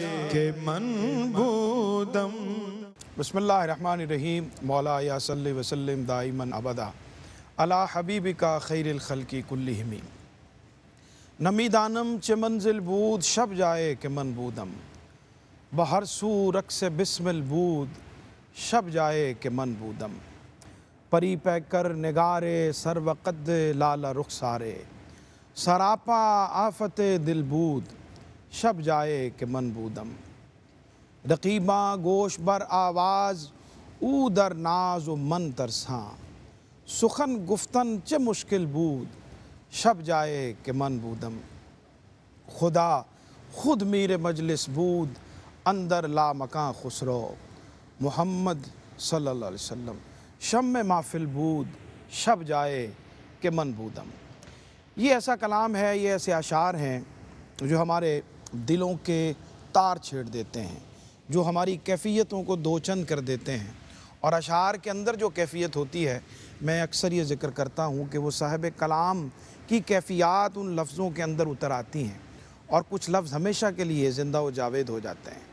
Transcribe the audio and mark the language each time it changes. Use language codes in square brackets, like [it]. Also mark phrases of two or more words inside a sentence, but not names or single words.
[fa] کہ منبودم۔ [ar] بسم اللہ الرحمن الرحیم۔ مولا یا صلی وسلم دائماً ابدا علی حبیبک خیر الخلق کلہم۔ [fa] نمی دانم چه منزل بود شب جائے کہ من بودم، بہر سو رقص بسمل بود شب جائے کہ من بودم۔ پری پہ کر نگار سرو قد لال رخسارے، سراپا آفت دل بود شب جائے کہ من بودم۔ رقیباں گوش بر آواز او در ناز و من ترساں، سخن گفتن چه مشکل بود شب جائے کہ من بودم۔ خدا خود میر مجلس بود اندر لامکاں خسرو، محمد [ar] صلی اللہ علیہ وسلم [fa] شمع محفل بود شب جائے کہ من بودم۔ [ur] یہ ایسا کلام ہے، یہ ایسے اشعار ہیں جو ہمارے دلوں کے تار چھیڑ دیتے ہیں، جو ہماری کیفیتوں کو دو چند کر دیتے ہیں۔ اور اشعار کے اندر جو کیفیت ہوتی ہے، میں اکثر یہ ذکر کرتا ہوں کہ وہ صاحب کلام کی کیفیات ان لفظوں کے اندر اتر آتی ہیں، اور کچھ لفظ ہمیشہ کے لیے زندہ و جاوید ہو جاتے ہیں۔